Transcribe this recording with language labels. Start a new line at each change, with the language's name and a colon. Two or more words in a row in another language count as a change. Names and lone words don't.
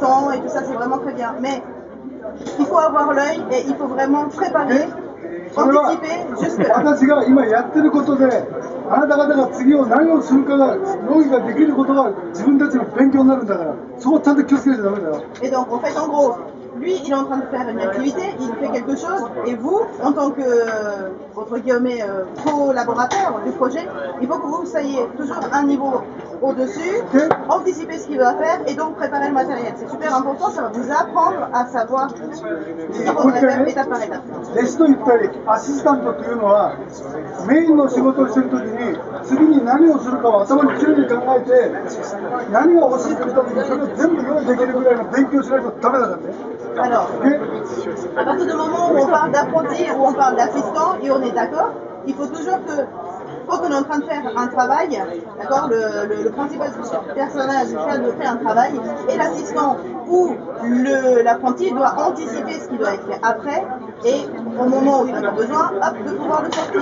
French: et tout ça, c'est vraiment très bien. Mais il faut avoir l'œil et il faut vraiment préparer, anticiper jusque là.
Japanese: 私が今やってることで、あなた方が次を何をするかが用意ができることが自分たちの勉強になるんだから、そこをちゃんと気をつけないとダメだよ。
French: Et donc, en fait, en gros, lui, il est en train de faire une activité, il fait quelque chose, et vous, en tant que, entre guillemets, collaborateur du projet, il faut que vous soyez toujours un niveau au-dessus, anticiper ce qu'il va faire, et donc préparer le matériel. C'est super important, ça va vous apprendre à savoir ce qu'il faudrait faire étape par étape.
Japanese: 弟子と言ったり、アシスタントというのは、メインの仕事をしているときに、次に何をするかを頭にきれいに考えて、何が欲しいと言ったときに、それを全部用意できるぐらいの勉強しないとダメだからね。
French: Alors, à partir du moment où on parle d'apprenti, où on parle d'assistant, et on est d'accord, il faut toujours que, quand on est en train de faire un travail, d'accord, le principal personnage fait un travail, et l'assistant ou l'apprenti doit anticiper ce qui doit être fait après, et au moment où il en a besoin, hop, de pouvoir le sortir.